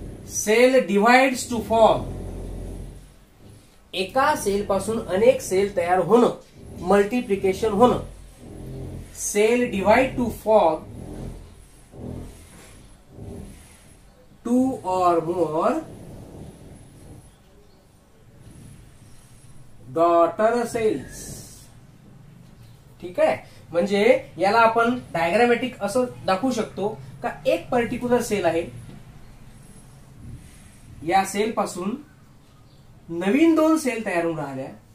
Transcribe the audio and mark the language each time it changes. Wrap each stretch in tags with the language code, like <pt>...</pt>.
<en>cell divides to form,</en> <mr>एका sale पासून अनेक सेल तयार होणं, मल्टिप्लिकेशन होणं.</mr> <en>Cell divide to form two or more daughter cells.</en> <mr>ठीक आहे, म्हणजे याला आपण डायग्रामॅटिक असं दाखवू शकतो का एक पर्टिक्युलर सेल आहे, या सेल पासून नवीन 2 सेल तयार होऊन राहिल्या.</mr>